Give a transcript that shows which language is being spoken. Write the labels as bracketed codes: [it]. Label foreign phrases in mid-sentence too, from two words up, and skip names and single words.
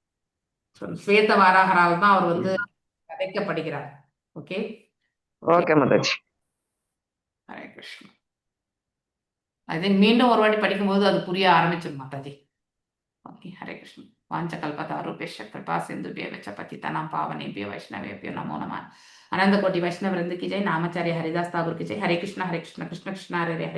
[ta] ஸ்வேத வாராகரால் தான் அவர் வந்து வதைக்கப்படுகிறார். ஓகே ஓகே மாதாஜி. ஹரே கிருஷ்ணா. அது மீண்டும் ஒரு வாட்டி படிக்கும்போது அது புரிய ஆரம்பிச்சிடும் மாதாஜி. [sa] ஓகே, ஹரே கிருஷ்ணா. वाञ्छा कल्पतरुभ्यश्च कृपा சிந்துभ्यो च पतितानां पावनेभ्यो वैष्णवेभ्यो नमो नमः. [hi] अनंत कोटि वैष्णव वृंद की जय. नामाचार्य हरिदास ठाकुर की जय. [sa] हरे कृष्णा कृष्ण कृष्ण हरे हरे.